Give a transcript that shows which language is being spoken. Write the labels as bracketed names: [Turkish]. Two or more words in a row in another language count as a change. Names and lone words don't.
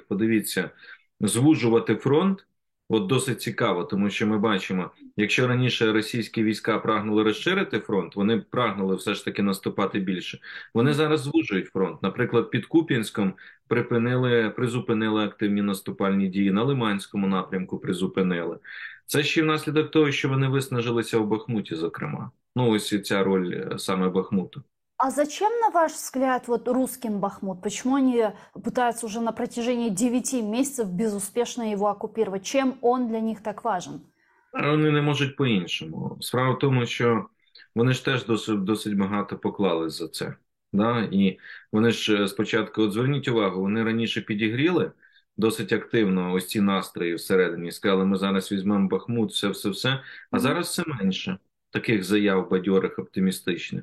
[Ukrainian] Подивіться, звужувати фронт, от досить цікаво, тому що ми бачимо, якщо раніше російські війська прагнули розширити фронт, вони прагнули все ж таки наступати більше. Вони зараз звужують фронт. Наприклад, під Куп'янськом призупинили активні наступальні дії, на Лиманському напрямку призупинили. Це ще внаслідок того, що вони виснажилися в Бахмуті, зокрема. Ну, ось ця роль саме Бахмуту. [Russian] А зачем, на ваш взгляд, русским Бахмут? Почему они пытаются уже на протяжении 9 месяцев безуспешно его оккупировать? Чем он для них так важен? [Ukrainian] Вони не можуть по-іншому. Справа в тому, що вони ж теж досить багато поклали за це. Да? І вони ж спочатку, зверніть увагу, вони раніше підігріли досить активно ось ці настрої всередині. Сказали, ми зараз візьмемо Бахмут, все. А зараз все менше таких заяв бадьорих, оптимістичних.